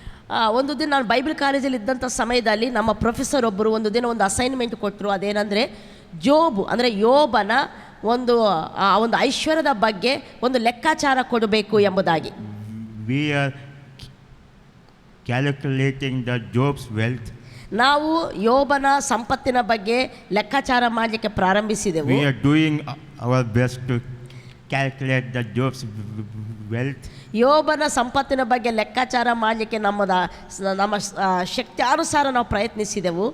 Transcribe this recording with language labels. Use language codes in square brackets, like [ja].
[kn] ಒಂದು ದಿನ ನಾನು ಬೈಬಲ್ ಕಾಲೇಜಲ್ಲಿ ಇದ್ದಂಥ ಸಮಯದಲ್ಲಿ ನಮ್ಮ ಪ್ರೊಫೆಸರ್ ಒಬ್ಬರು ಒಂದು ದಿನ ಒಂದು ಅಸೈನ್ಮೆಂಟ್ ಕೊಟ್ಟರು. ಅದೇನೆಂದರೆ ಜೋಬ್ ಅಂದರೆ ಯೋಬನ ಒಂದು ಐಶ್ವರ್ಯದ ಬಗ್ಗೆ ಒಂದು ಲೆಕ್ಕಾಚಾರ ಕೊಡಬೇಕು ಎಂಬುದಾಗಿ. [en] We are calculating the Job's wealth. [kn] ನಾವು ಯೋಬನ ಸಂಪತ್ತಿನ ಬಗ್ಗೆ ಲೆಕ್ಕಾಚಾರ ಮಾಡಲಿಕ್ಕೆ ಪ್ರಾರಂಭಿಸಿದೆವು. [en] We are doing our best to calculate the Job's wealth. [kn] ಯೋಬನ ಸಂಪತ್ತಿನ ಬಗ್ಗೆ ಲೆಕ್ಕಾಚಾರ ಮಾಡಲಿಕ್ಕೆ ನಮ್ಮ ಶಕ್ತಿಯಾನುಸಾರ ನಾವು ಪ್ರಯತ್ನಿಸಿದೆವು.